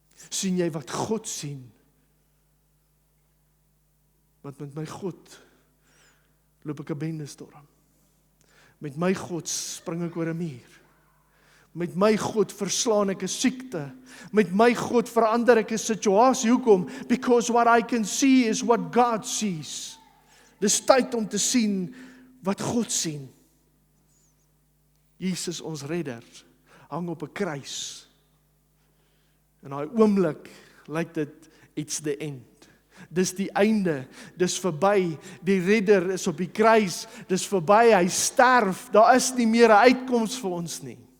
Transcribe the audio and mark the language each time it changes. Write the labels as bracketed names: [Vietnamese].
[Afrikaans] Sien jy wat God sien? Want met my God loop ek 'n bendestorm. Met my God spring ek oor 'n muur. Met my God verslaan ek 'n siekte. Met my God verander ek 'n situasie. Hoekom? [English] Because what I can see is what God sees. [Afrikaans] Dis tyd om te sien wat God sien. Jesus, ons redder, hang op 'n kruis. In daai oomblik lyk dit [English] it's the end. [Afrikaans] Dis die einde, dis verby, die redder is op die kruis, dis verby, hy sterf, daar is nie meer 'n uitkoms vir ons nie.